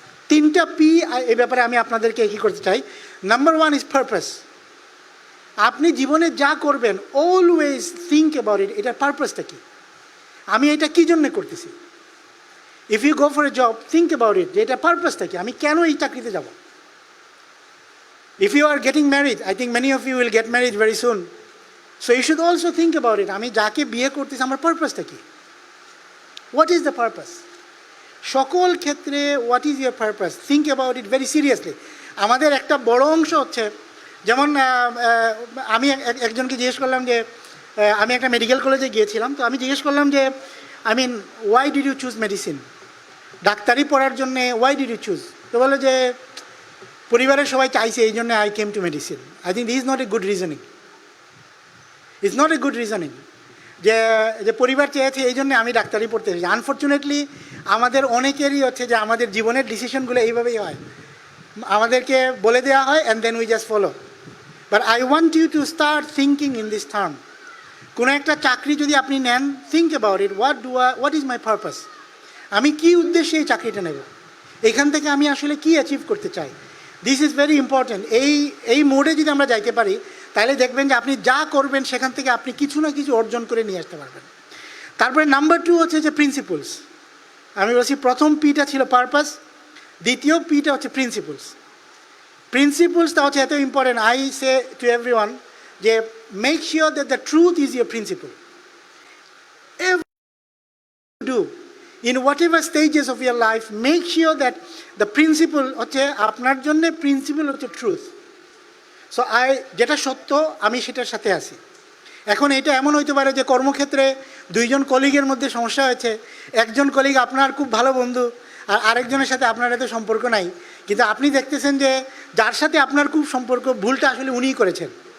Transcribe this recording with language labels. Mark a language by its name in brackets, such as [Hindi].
[Bangla] 3টা P এই ব্যাপারে আমি আপনাদেরকে কী করতে চাই। [English] Number 1 is purpose. [Bangla] আপনি জীবনে যা করবেন [English] always think about it, [Bangla] এটার পারপাসটা কী, আমি এটা কী জন্য করতেছি। [English] if you go for a job, think about it, [Bangla] যে এটা পারপাসটা কী, আমি কেন এই চাকরিতে যাব। [English] If you are getting married, I think many of you will get married very soon. So you should also think about it. [Bangla] আমি যাকে বিয়ে করতেছি আমার পারপাসটা কি? [English] What is the purpose? [Bangla] সকল ক্ষেত্রে [English] what is your purpose? Think about it very seriously. [Bangla] আমাদের একটা বড় অংশ হচ্ছে, যেমন আমি একজনকে জিজ্ঞেস করলাম যে, আমি একটা মেডিকেল কলেজে গিয়েছিলাম, তো আমি জিজ্ঞেস করলাম যে [English] I mean why did you choose medicine? [Bangla] ডাক্তারি পড়ার জন্য [English] why did you choose? [Bangla] তো বললো যে পরিবারের সবাই চাইছে এই জন্য [English] I came to medicine. I think this is not a good reasoning. It's not a good reasoning [Bangla] যে পরিবার চেয়েছে এই জন্য আমি ডাক্তারি পড়তে এসেছি। আনফর্চুনেটলি আমাদের অনেকেরই হচ্ছে যে আমাদের জীবনের ডিসিশনগুলো এইভাবেই হয়, আমাদেরকে বলে দেওয়া হয় [English] And then we just follow. But I want you to start thinking in this term. [Bangla] কোনো একটা চাকরি যদি আপনি নেন, [English] think about it, what is my purpose, [Bangla] আমি কী উদ্দেশ্যে এই চাকরিটা নেব, এখান থেকে আমি আসলে কী অ্যাচিভ করতে চাই। [English] This is very important. [Bangla] এই মোডে যদি আমরা যাইতে পারি, তাহলে দেখবেন যে আপনি যা করবেন সেখান থেকে আপনি কিছু না কিছু অর্জন করে নিয়ে আসতে পারবেন। তারপরে নাম্বার 2 হচ্ছে যে প্রিন্সিপলস। আমি বলছি প্রথম পিটা ছিল পারপাস, দ্বিতীয় পিটা হচ্ছে প্রিন্সিপলস। প্রিন্সিপলসটা হচ্ছে এত important. [English] I say to everyone যে make sure that the truth is your principle. Do in whatever stages of your life, make sure that the principle [Bangla] হচ্ছে আপনার জন্য প্রিন্সিপাল হচ্ছে ট্রুথ। সো যেটা সত্য আমি সেটার সাথে আছি। এখন এটা এমন হইতে পারে যে কর্মক্ষেত্রে 2জন কলিগের মধ্যে সমস্যা হয়েছে, একজন কলিগ আপনার খুব ভালো বন্ধু আর আরেকজনের সাথে আপনার এত সম্পর্ক নাই, কিন্তু আপনি দেখতেছেন যে যার সাথে আপনার খুব সম্পর্ক, ভুলটা আসলে উনিই করেছেন।